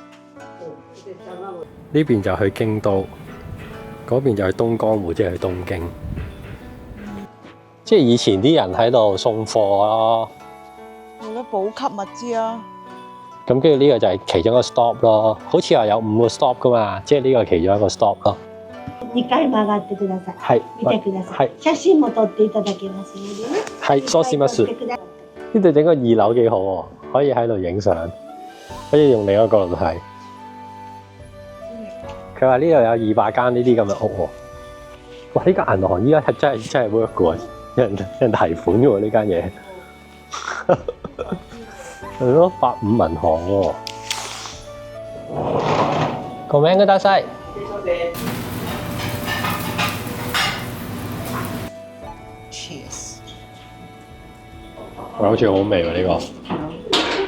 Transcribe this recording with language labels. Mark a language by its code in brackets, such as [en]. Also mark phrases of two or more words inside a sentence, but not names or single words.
[yue] 呢邊就去京都，嗰邊就去東江戶，即係去東京。即係以前啲人喺度送貨咯。為咗補給物資啊！咁跟住呢個就係其中一個 stop 咯，好似話有5個 stop 噶嘛，即係呢個其中一個 stop 咯。 [ja] 2 回曲がってください。 [yue] 係。 [ja] 見てください。 [yue] 係。 [ja] 寫真も撮っていただけますのでね。係，そうします。撮ってください。 [yue] 呢度整個2樓幾好喎，可以喺度影相，可以用另一個角度睇。佢話呢度有200間呢啲咁嘅屋喎。哇！呢間銀行依家係真係 work 嘅喎，有人提款嘅喎呢間嘢。係咯，85銀行喎。 [ja] ごめんください。 [yue] Cheers！好似好味喎呢個。